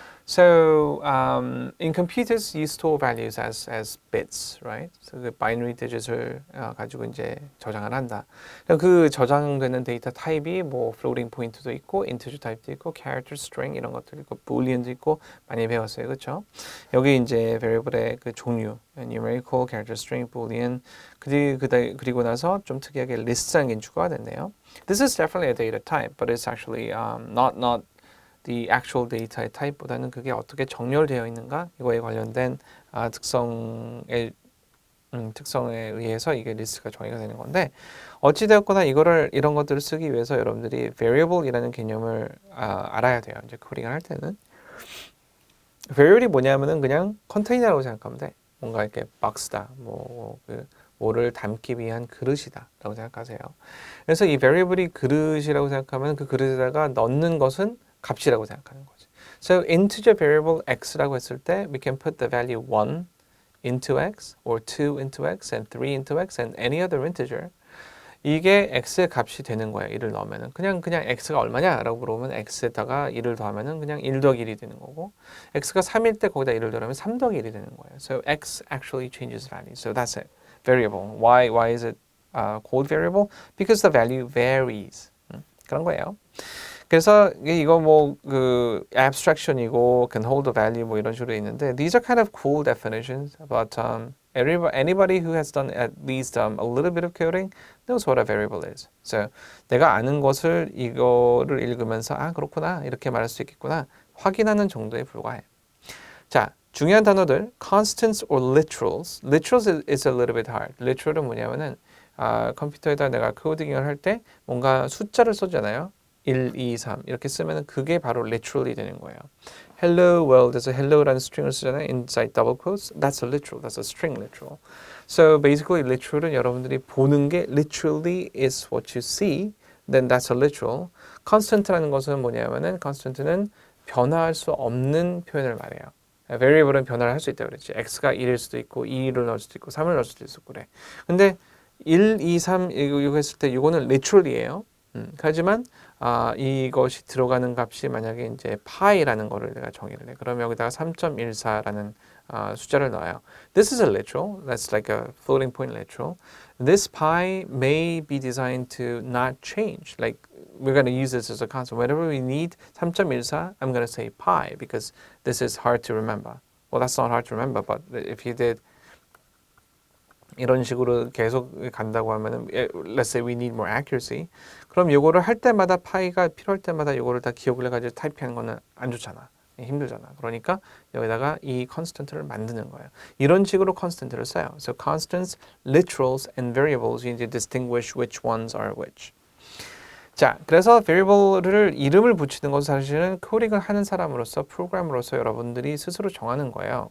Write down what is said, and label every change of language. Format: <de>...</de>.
<en>So in computers, you store values as bits, right?</en> <ko>So 그 binary digit을 가지고 이제 저장을 한다. 그 저장되는 데이터 타입이 뭐 floating point도 있고, integer 타입도 있고, character string 이런 것도 있고, boolean도 있고 많이 배웠어요, 그렇죠? 여기 이제 variable의 그 종류, numerical, character string, boolean 그리고 나서 좀 특이하게 list라는 게 추가가 됐네요.</ko> <en>This is definitely a data type, but it's actually not the actual data</en> <ko>의 타입보다는 그게 어떻게 정렬되어 있는가 이거에 관련된 특성에 의해서 이게 리스트가 정의가 되는 건데 어찌되었거나 이런 것들을 쓰기 위해서 여러분들이 variable이라는 개념을 알아야 돼요. 이제 코딩을 할 때는 variable이 뭐냐면은 그냥 컨테이너라고 생각하면 돼. 뭔가 이렇게 박스다, 뭐를 담기 위한 그릇이다라고 생각하세요. 그래서 이 variable이 그릇이라고 생각하면 그 그릇에다가 넣는 것은 값이라고 생각하는 거지.</ko> <en>So integer variable</en> <ko>x라고 했을 때</ko> <en>we can put the value 1 into x or 2 into x and 3 into x and any other integer.</en> <ko>이게 x의 값이 되는 거예요. 1을 넣으면은 그냥 x가 얼마냐라고 물어보면 x에다가 1을 더하면은 그냥 1 더하기 1이 되는 거고 x가 3일 때 거기다 1을 더하면 3 더하기 1이 되는 거예요.</ko> <en>So x actually changes value. So that's it. Variable. Why is it called variable? Because the value varies.</en> <ko>그런 거예요. 그래서 이거 그 abstraction이고</ko> <en>can hold a value</en> <ko>뭐 이런 식으로 있는데</ko> <en>these are kind of cool definitions, but anybody who has done at least a little bit of coding knows what a variable is.</en> <ko>So 내가 아는 것을 이거를 읽으면서 그렇구나 이렇게 말할 수 있겠구나 확인하는 정도에 불과해. 자, 중요한 단어들 constants or literals.</ko> <en>Literals is a little bit hard.</en> <ko>literal은 뭐냐면은 컴퓨터에다 내가 코딩을 할 때 뭔가 숫자를 써잖아요. 1, 2, 3 이렇게 쓰면 그게 바로 literally 되는 거예요. Hello world에서 hello라는 string을 쓰잖아요.</ko> <en>Inside double quotes. That's a literal. That's a string literal. So basically literal은</en> <ko>여러분들이 보는 게</ko> <en>literally is what you see. Then that's a literal.</en> <ko>Constant라는 것은 뭐냐면은 constant는 변화할 수 없는 표현을 말해요. variable은 변화를 할 수 있다고 그랬지. x가 1일 수도 있고 2를 넣을 수도 있고 3을 넣을 수도 있고 그래. 근데 1, 2, 3 이거 했을 때 이거는 literally예요. 하지만 이것이 들어가는 값이 만약에 이제 파이라는 거를 내가 정의를 해. 그러면 여기다가 3.14라는 숫자를 넣어요.</ko> <en>This is a literal. That's like a floating point literal. This pi may be designed to not change. Like we're going to use this as a constant. Whenever we need 3.14, I'm going to say pi because this is hard to remember. Well, that's not hard to remember, but if you did</en> <ko>이런 식으로 계속 간다고 하면은</ko> <en>let's say we need more accuracy.</en> <ko>그럼 요거를 할 때마다 파이가 필요할 때마다 요거를 다 기억을 해가지고 타이핑하는 거는 안 좋잖아. 힘들잖아. 그러니까 여기다가 이 constant를 만드는 거예요. 이런 식으로 constant를 써요.</ko> <en>So constants, literals, and variables you need to distinguish which ones are which.</en> <ko>자, 그래서 variable를 이름을 붙이는 것은 사실은 코딩을 하는 사람으로서 프로그래머로서 여러분들이 스스로 정하는 거예요.</ko>